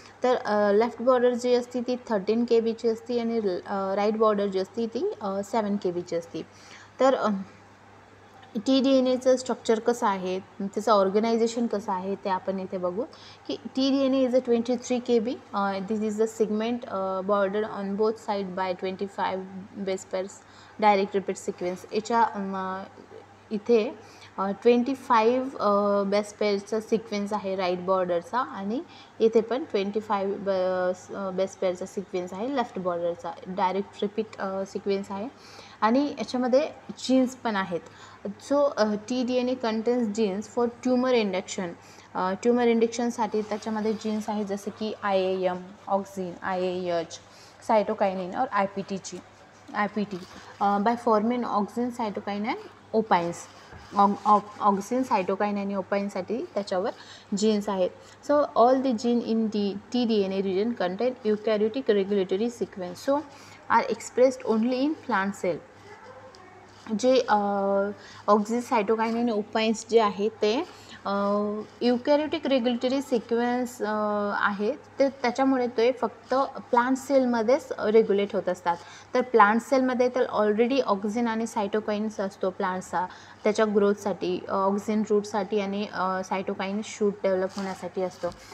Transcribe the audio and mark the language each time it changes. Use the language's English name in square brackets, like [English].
[Marathi] तर left border जी असते ती 13 kbची असते आणि राईट बॉर्डर जी असते ती 7 kbची असते. तर TDNAचं स्ट्रक्चर कसं आहे, त्याचं ऑर्गनायझेशन कसं आहे ते आपण इथे बघू की [English] TDNA is a 23 kb. This is the segment border on both side by 25 base pairs direct repeat sequence. [Marathi] याच्या इथे 25 बेस पेअरचा सिक्वेन्स आहे राईट बॉर्डरचा आणि इथे पण 25 बेस पेअरचा सिक्वेन्स आहे लेफ्ट बॉर्डरचा. डायरेक्ट रिपीट सिक्वेन्स आहे आणि याच्यामध्ये जीन्स पण आहेत. [English] So TDNA contains genes for tumour induction. [Marathi] Tumour इंडक्शनसाठी त्याच्यामध्ये जीन्स आहेत जसे की IAM, ऑक्झिन, IAH, सायटोकायनिन और IPT [English] By forming auxin, cytokine and opines. [Marathi] Auxin, सायटोकाइन आणि ओपाइनसाठी त्याच्यावर जीन्स आहेत. [English] So all the gene in TDNA region contain eukaryotic regulatory sequence so are expressed only in plant cell. [Marathi] जे auxin, सायटोकाइन आणि ओपाइन्स जे आहेत ते युकॅरियोटिक रेग्युलेटरी सिक्वेन्स आहेत ते त्याच्यामुळे ते फक्त प्लांट सेलमध्येच रेग्युलेट होत असतात. तर प्लांट सेलमध्ये तर ऑलरेडी ऑक्झिन आणि सायटोकाइन्स असतो प्लांट्सचा त्याच्या ग्रोथसाठी, ऑक्झिन रूटसाठी आणि सायटोकाइन शूट डेव्हलप होण्यासाठी असतो.